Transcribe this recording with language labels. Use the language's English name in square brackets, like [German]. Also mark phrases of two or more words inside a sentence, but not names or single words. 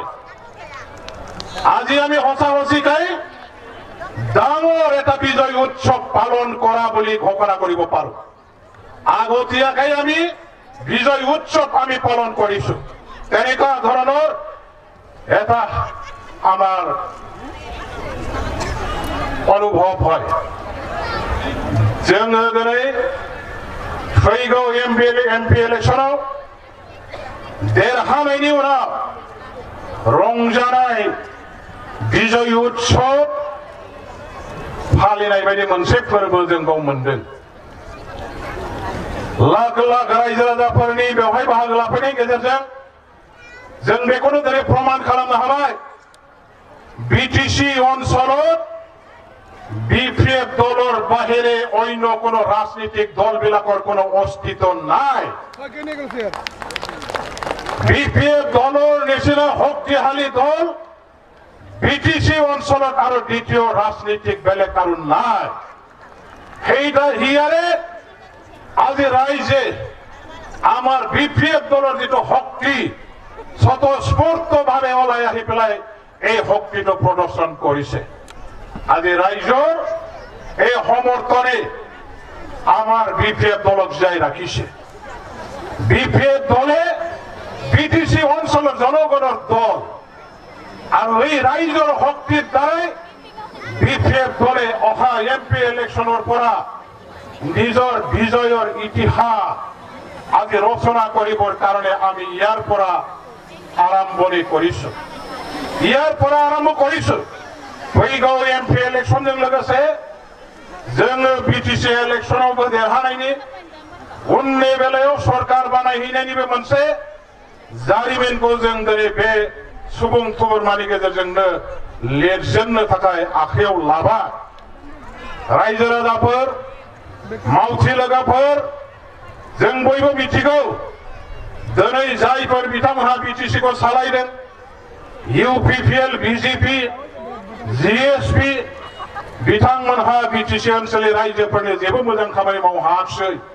[Assamese] আজি আমি সঁচাকৈ ডাঙৰ এটা বিজয় উৎসৱ পালন কৰা বুলি ঘোষণা কৰিব পাৰো। আগতীয়াকৈ আমি বিজয় উৎসৱ আমি পালন কৰিছো। তেনেকুৱা ধৰণৰ এটা আমাৰ অনুভৱ হয়। [Bodo] जोङो दिनै फैगौ एमपि इलेक्शनाव देरहानायनि उनाव रंजानाय विजय उत्सव फालिनाय बायदि मोनसे फोरबो जों बाव मोनदों। लाख लाख रायजो राजाफोरनि बेवहाय बाहागो लाफैनायनि गेजेरजों जों बेखौनो दिनै प्रमान खालामनो हाबाय बिटिसि ओनसोलाव [Assamese] বিপিএফ দলের বাহিরে অন্য কোন রাজনৈতিক দল বিলাকর কোন অস্তিত্ব নাই বিপিএফ দলের নিচিনা শক্তিশালী দল বিটিসি অঞ্চলত আৰু দ্বিতীয় ৰাজনৈতিক বেলেগ কারো নাই সেইটা হিয়ারে আজি রাইজে আমার বিপিএফ দলের যেটো শক্তি স্বতঃস্ফূর্তভাৱে ওলাই আহি পেলাই এই শক্তিটো প্ৰদৰ্শন কৰিছে আজি রাইজৰ এই সমৰ্থনে আমার বিপিএফ দলক যাই রাখিছে বিপিএফ দলে বিটিসি অঞ্চলের জনগণের দল আর এই রাইজর শক্তির দ্বারাই বিপিএফ দলে অহা এমপি ইলেকশনের পরা নিজের বিজয়ের ইতিহাস আজি রচনা করিবার কারণে আমি ইয়ার পরা আরম্ভনি করিছো ইয়ার পরা আরম্ভ করিছো [Bodo] फैगौ एमपि इलेक्शनजों लोगोसे जोङो बिटिसि इलेक्शनावबो देरहानायनि उननि बेलायाव सरकार बानायहैनायनिबो मोनसे जारिमिनखौ जों दिनै बे सुबुं थुबुरमानि गेजेरजोंनो लिरजेननो थाखाय आखायाव लाबाय रायजो राजाफोर मावथि लोगोफोर जों बयबो मिथिगौ दिनै जायफोर बिथांमोनहा बिटिसिखौ सालायदों इउपिपिएल बिजेपि जिएसपि बिथांमोनहा बिटिसि ओनसोलनि रायजोफोरनो जेबो मोजां खामानि मावहासै